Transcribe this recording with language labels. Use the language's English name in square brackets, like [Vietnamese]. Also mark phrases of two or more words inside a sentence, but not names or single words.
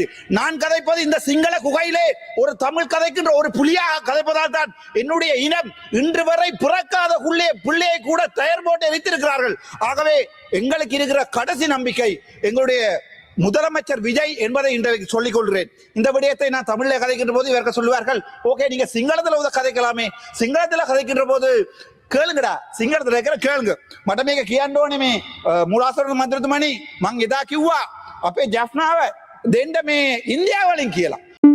[Tamil] நான் கதைப்பது இந்த சிங்கள குகையிலே ஒரு தமிழ் கதைக்கின்ற ஒரு புலியாக கதைப்பதால் தான் என்னுடைய இனம் இன்று வரை பிறக்காத பிள்ளையை கூட தயார் போட்டு வைத்திருக்கிறார்கள். ஆகவே எங்களுக்கு இருக்கிற கடைசி நம்பிக்கை எங்களுடைய முதலமைச்சர் விஜய் என்பதை இன்றைக்கு சொல்லிக் கொள்கிறேன். இந்த விடயத்தை நான் தமிழில் கதைக்கின்ற போது இவர்கள் சொல்லுவார்கள், ஓகே நீங்க சிங்களத்தில் கதைக்கலாமே, சிங்களத்தில் கதைக்கின்ற போது கேளுங்கடா, சிங்களத்தில் கேளுங்க. [Sinhala] මට කියන්න ඕනේ මේ මුලාසරණ මන්ත්‍රතුමනි මං එදා කිව්වා අපේ ජෆ්නාව දෙන්න මේ ඉන්දියාව වලින් කියලා.